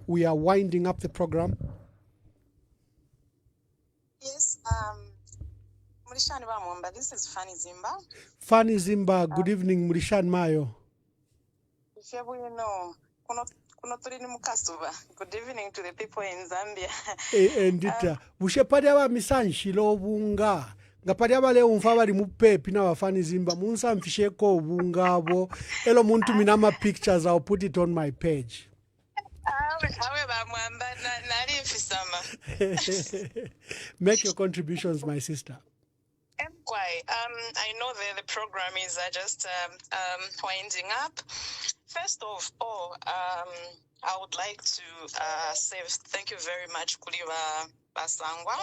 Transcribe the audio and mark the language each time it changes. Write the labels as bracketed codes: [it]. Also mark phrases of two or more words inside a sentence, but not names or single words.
[en] We are winding up the program. Yes, Lishani Bamwamba, this is Fanny Zimba. Fanny Zimba, good evening, Mrishan Mayo. If you know, good evening to the people in Zambia. [bem] Endita, bushepali aba misanshilo obunga. Nga pali abale unfa bali mupepi na Fanny Zimba, munsa mfisheko obunga abo. Elo muntu minama [en] pictures, I'll put it on my page. Make your contributions, my sister. I know the program is just winding up. First of all, I would like to say thank you very much, Kuliwa Basangwa.